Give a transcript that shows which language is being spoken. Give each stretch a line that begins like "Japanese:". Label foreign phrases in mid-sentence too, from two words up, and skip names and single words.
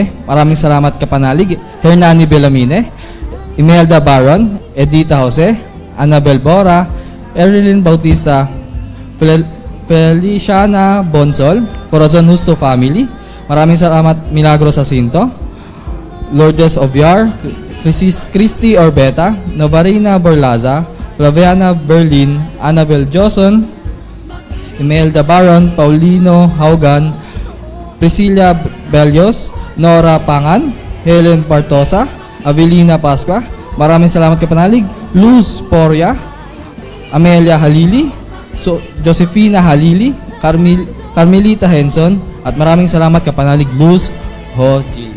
Filipino: Maraming salamat kapanalig Hernani Belamine, Imelda Baron, Edita Jose, Annabel Bora, Erilyn Bautista, Feliciana Bonsol, Corazon Justo Family. Maraming salamat Milagros Jacinto, Lourdes Oviar, Christy Orbeta, Novarina Borlaza, Flaviana Berlin, Annabel Joson, Imelda Baron, Paulino Haugan, Priscilla Belios, Nora Pangan, Helen Partosa, Avelina Pascua. Maraming salamat kapanalig. Luz Poria, Amelia Halili, Josefina Halili, Carmelita Henson, at maraming salamat kapanalig Luz Hotilia.